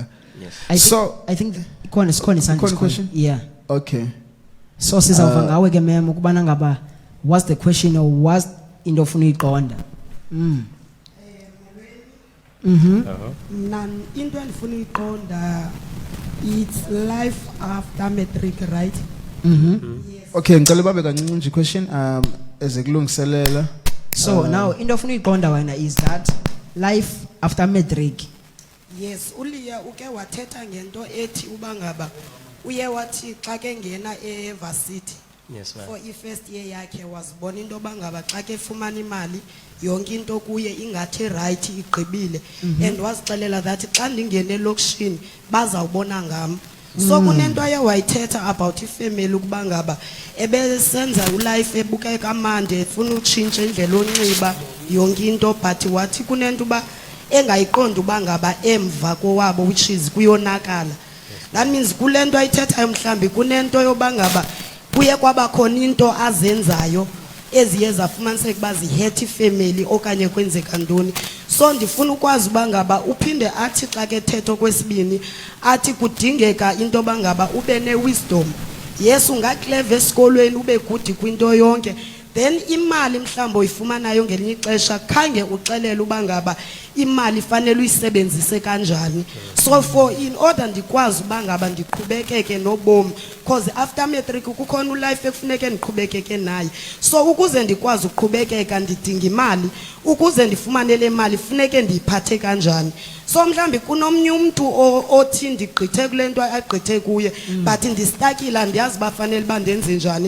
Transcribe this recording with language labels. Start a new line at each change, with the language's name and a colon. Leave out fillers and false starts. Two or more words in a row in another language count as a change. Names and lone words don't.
English: Yes.
Xhosa: I think ikhona isandla
English: question? yeah Okay.
Xhosa: so sizawuva ngawe ke mem ukubana ngaba
English: what's the question or what's
Xhosa: into ofuna uyiqonda.
English: Nan
Xhosa: into endifuna uyiqonda
English: it's life after matric, right?
Xhosa: Okay, ngicela babe kancinci nje question ezekulungiselela.
English: So now
Xhosa: into ofuna uyiqonda wena
English: is that life after matric.
Xhosa: Yes, uLiya uke wathetha ngento ethi uba ngaba uye wathi xa ke ngena evarsity.
English: Yes, ma'am.
Xhosa: For i-first year yakhe wazibona into yoba ngaba xa ke fumana imali yonke into kuye ingathi right igqibile and wazixelela that xa ndingene elokishini bazawubona ngam. So kunento aye wayithetha about ifamily ukuba ngaba ebesenza ulife ebukeka kamande efuna utshintsha indlela onxiba yonke into but wathi kunento uba engayiqonda uba ngaba emva kowabo which is kuyonakala. That means kulento ayithethayo mhlambi kunento yoba ngaba kuye kwabakhona into azenzayo eziye zafumaniseka uba zihethe ifamily okanye kwenzeka ntoni. So ndifuna ukwazi uba ngaba uphinde athi xa ke thetho kwesibini athi kudingeka into yoba ngaba ube ne-wisdom. Yes, ungakleva esikolweni ube good kwinto yonke then imali mhlawumbe uyifumanayo ngelinye ixesha khange uxelele uba ngaba imali fanele uyisebenzise kanjani.
English: So for in order
Xhosa: ndikwazi uba ngaba ndiqhubekeke nobomi
English: because after matric
Xhosa: kukhona ulife ekufuneke ndiqhubekeke naye. So ukuze ndikwazi uqhubekeka ndidinga imali, ukuze ndifumane le mali funeke ndiyiphathe kanjani. So mhlambi kunomnye umuntu othi ndigqithe kule nto agqithe kuye but ndistakila ndiyazi bafanele bandenze njani.